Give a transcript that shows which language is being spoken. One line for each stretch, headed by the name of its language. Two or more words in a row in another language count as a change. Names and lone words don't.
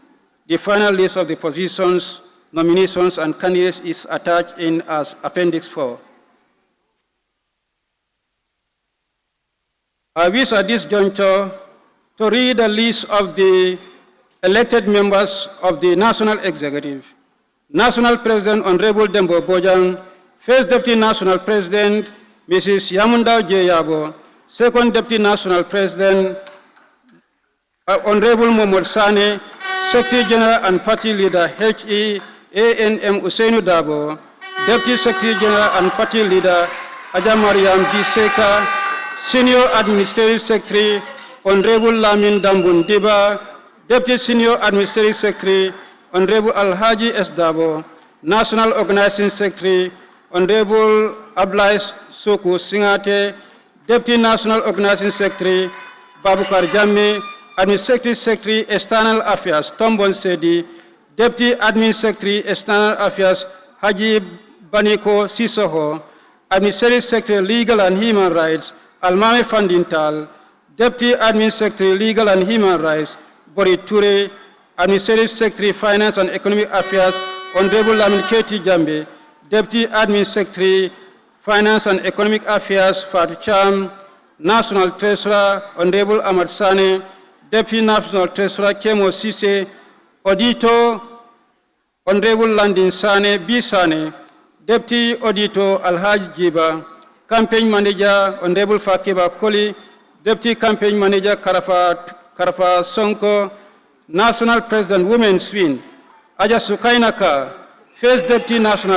English: The final list of the positions, nominations, and candidates is attached in as Appendix 4. I wish at this juncture to read a list of the elected members of the National Executive. National President Honorable Dembo Bojang, First Deputy National President Mrs. Yamunda Jeyabo, Second Deputy National President Honorable Mohamed Sane, Secretary General and Party Leader HEANM Usainu Dabo, Deputy Secretary General and Party Leader Aja Mariam B. Seka, Senior Administrative Secretary Honorable Lamin Dambun Diba, Deputy Senior Administrative Secretary Honorable Alhaji S. Dabo, National Organizing Secretary Honorable Ablais Soku Singate, Deputy National Organizing Secretary Babukar Jammeh, Administrative Secretary External Affairs Tombon Sedi, Deputy Admin Secretary External Affairs Haji Baniko Sisoho, Administrative Secretary Legal and Human Rights Almame Fandintal, Deputy Admin Secretary Legal and Human Rights Bori Ture, Administrative Secretary Finance and Economic Affairs Honorable Lamin Keti Jambe, Deputy Admin Secretary Finance and Economic Affairs Fatu Cham, National Treasurer Honorable Ahmad Sane, Deputy National Treasurer Kemo Sise, Auditor Honorable Landin Sane B. Sane, Deputy Auditor Alhaj Jiba, Campaign Manager Honorable Fakiba Koli, Deputy Campaign Manager Karafa Sonko, National President Women's Wing Aja Sukainaka, First Deputy National